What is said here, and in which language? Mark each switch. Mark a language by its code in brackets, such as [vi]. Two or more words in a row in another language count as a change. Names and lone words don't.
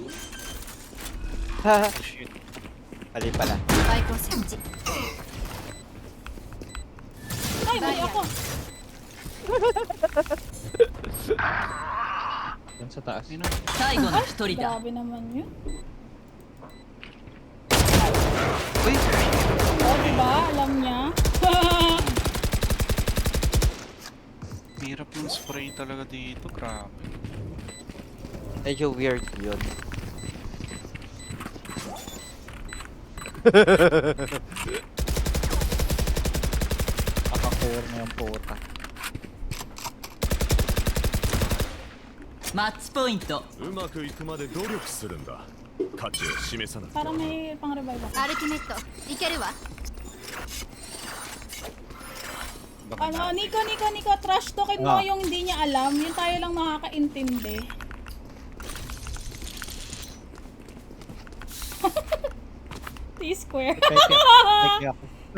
[tl] Haha. Ali pala. [ja] バイクを設置 [tl] Ay, mali ako. Yan sa taas. Grabe naman yun. Uy! Oh, diba? Alam niya. Hirap yung spray talaga dito, grabe. Medyo weird yun. Nakakur na yung puta. [ja] マッチポイントうまくいくまで努力するんだ価値を示さなくて [tl] Parang may pang revive ako. [ja] アルティメットいけるわ [tl] Ano, Nico, [en] trash talkin [tl] mo yung hindi niya alam. Yung tayo lang nakakaintindi. T-square. Peke ako.